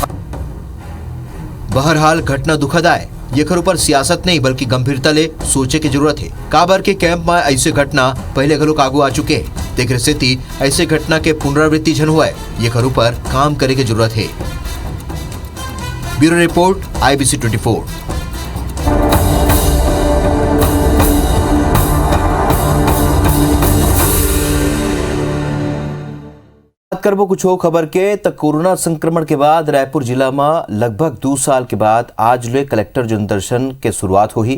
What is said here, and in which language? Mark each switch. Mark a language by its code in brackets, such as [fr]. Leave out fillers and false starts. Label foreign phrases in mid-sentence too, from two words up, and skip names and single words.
[hne] बहरहाल घटना दुखद आए ये ऊपर सियासत नहीं बल्कि गंभीरता ले सोचे की जरूरत है। काबर के कैंप में ऐसे घटना पहले घलोक आगू आ चुके हैं। तेकर स्थिति ऐसे घटना के पुनरावृत्ति जन हुआ है ये करू पर काम करे की जरूरत है। [en] bureau report IBC 24। [hne] बात करबो कुछ हो खबर के तो कोरोना संक्रमण के बाद रायपुर जिला में लगभग 2 साल के बाद आज ले कलेक्टर जनदर्शन के शुरुआत हुई।